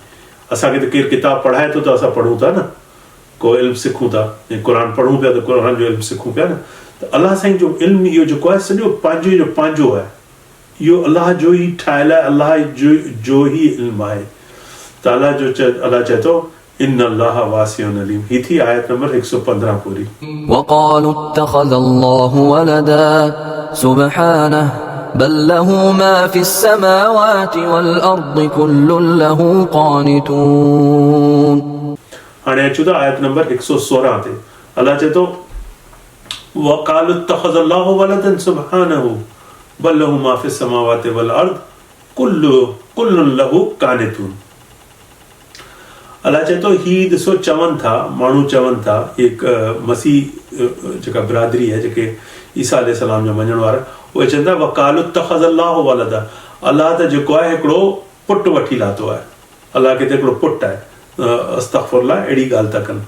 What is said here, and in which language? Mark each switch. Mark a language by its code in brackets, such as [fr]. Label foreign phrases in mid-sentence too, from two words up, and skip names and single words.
[sd] असांखे त केरु किताब पढ़ाए थो त असां पढ़ूं था न, को इल्म सिखूं था, ऐं क़ुर पढ़ूं पिया त क़ुर जो इल्म सिखूं पिया न। त अलाह साईं जो इल्म इहो जेको आहे सॼो पंहिंजो आहे, इहो अलाह जो ई ठाहियलु आहे, अलाह जो ई इल्म आहे। त अलाह चए थो [ar] إن الله واسع عليم. [sd] ही थी आयत नंबर 115 पूरी। [ar] وقالوا اتخذ الله ولدا سبحانه بل له ما في السماوات والأرض كل له قانتون. [sd] हाणे अचूं था आयत नंबर 116 ते। अलाह चए थो [ar] وقالوا اتخذ الله ولدا سبحانه بل له ما في السماوات والأرض كل له قانتون. [sd] अलाह चए थो ही ॾिसो चवनि था, माण्हू चवनि था, एक मसीह जेका बिरादरी आहे, जेके ईसा अलैहिस्सलाम जा मञण वारा, उहे चवनि था [ar] وقالوا اتخذ الله ولدا, [sd] अलाह त जेको आहे हिकिड़ो पुटु वठी लाथो आहे, अलाह खे त हिकिड़ो पुटु आहे, अस्तग़फिरुल्लाह अहिड़ी ॻाल्हि था कनि।